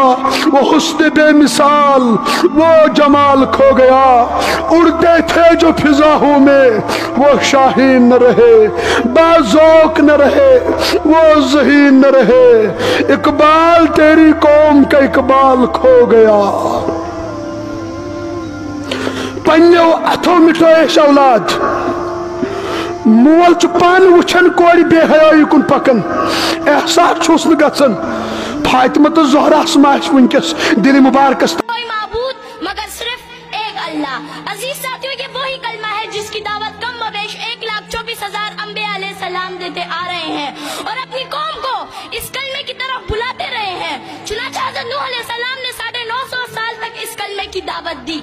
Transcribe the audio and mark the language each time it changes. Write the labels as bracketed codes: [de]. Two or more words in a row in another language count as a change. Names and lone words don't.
[ur] وہ حسن بےمثال، وہ جمال کھو گیا. اڑتے تھے جو فضاؤں میں وہ شاہین نہ رہے، باذوق نہ رہے، وہ ذہین نہ رہے. اقبال، تیری قوم کا اقبال کھو گیا. [ks] पन्नो अथो मिठो ऐश औलाद, मोल पान वुछन कोड़ बेहयाई कुन पकन, एहसास छुस न गसन। फातिमा तो ज़ोहरा माश वुनकस दिल मुबारकस। [ur] کوئی معبود مگر صرف ایک اللہ. عزیز ساتھیو، یہ وہی کلمہ ہے جس کی دعوت کم و بیش 1,24,000 انبیا علیہ السلام دیتے آ رہے ہیں اور اپنی قوم کو اس کلمے کی طرف بلاتے رہے ہیں. چنانچہ حضرت نوح علیہ السلام نے 950 سال تک اس کلمے کی دعوت دی.